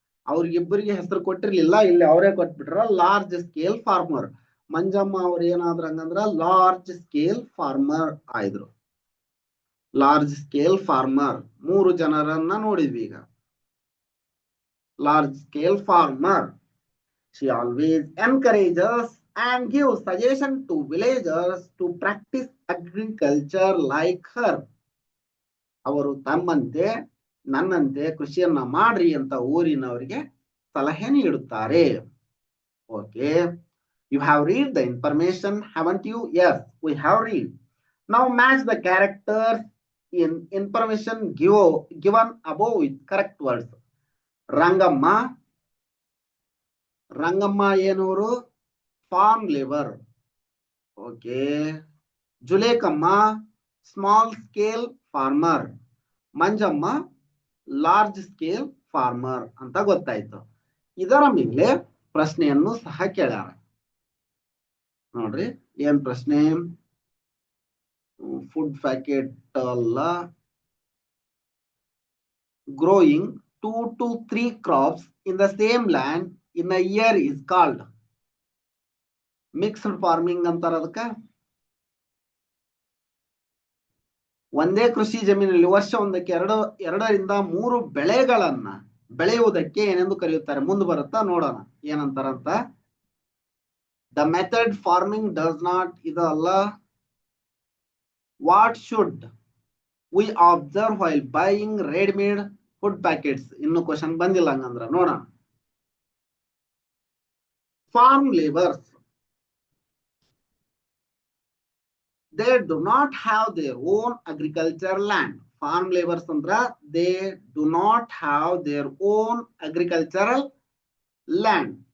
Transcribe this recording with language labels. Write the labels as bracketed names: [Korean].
[Kannada] ಅವ್ರಿಗಿಬ್ಬರಿಗೆ ಹೆಸರು ಕೊಟ್ಟಿರ್ಲಿಲ್ಲ, ಇಲ್ಲಿ ಅವರೇ ಕೊಟ್ಬಿಟ್ರ ಲಾರ್ಜ್ ಸ್ಕೇಲ್ ಫಾರ್ಮರ್. ಮಂಜಮ್ಮ ಅವ್ರು ಏನಾದ್ರ ಹಂಗಂದ್ರ large scale farmer ಆಯ್ದ್ರು. Large scale farmer 3 ಜನರನ್ನ ನೋಡಿದ್ವಿ ಈಗ. [English] Large scale farmer. She always encourages and gives suggestion to villagers to practice agriculture like her. [Kannada] ಅವರು ತಮ್ಮಂತೆ ನನ್ನಂತೆ ಕೃಷಿಯನ್ನ ಮಾಡ್ರಿ ಅಂತ ಊರಿನವರಿಗೆ ಸಲಹೆ ನೀಡುತ್ತಾರೆ. [English] Okay, you have read the information, haven't you? Yes, we have read. Now match the characters in information given above with correct words. [Kannada] Rangamma, Rangamma ಏನೂರು? Form labour. Okay. [English] Julekamma small scale farmer. [Kannada] Manjamma large scale farmer ಅಂತ ಗೊತ್ತಾಯ್ತು. ಇದರ ಮೇಲೆ ಪ್ರಶ್ನೆಯನ್ನು ಸಹ ಕೇಳ್ಯಾರ. ನೋಡ್ರಿ, ಏನ್ ಪ್ರಶ್ನೆ? [English] food packet [Kannada] ಅಲ್ಲ, [English] growing 2 to 3 crops in the same land in a year is called mixed farming [Kannada] ಅಂತಾರ. ಅದಕ್ಕ ಒಂದೇ ಕೃಷಿ ಜಮೀನಲ್ಲಿ ವರ್ಷ ಒಂದಕ್ಕೆ 2ರಿಂದ 3 ಬೆಳೆಗಳನ್ನ ಬೆಳೆಯುವುದಕ್ಕೆ ಏನೆಂದು ಕರೆಯುತ್ತಾರೆ? ಮುಂದೆ ಬರುತ್ತಾ ನೋಡೋಣ ಏನಂತಾರಂತ. [English] the method farming does not, [Kannada] ಇದಲ್ಲ. [English] What should we observe while buying readymade food packets? [Kannada] ಇನ್ನು ಕ್ವಶನ್ ಬಂದಿಲ್ಲ, ಹಂಗಂದ್ರ ನೋಡೋಣ. [English] Farm labourers, they do not have their own agriculture land. Farm laborers [Kannada] andra [English] they do not have their own agricultural land.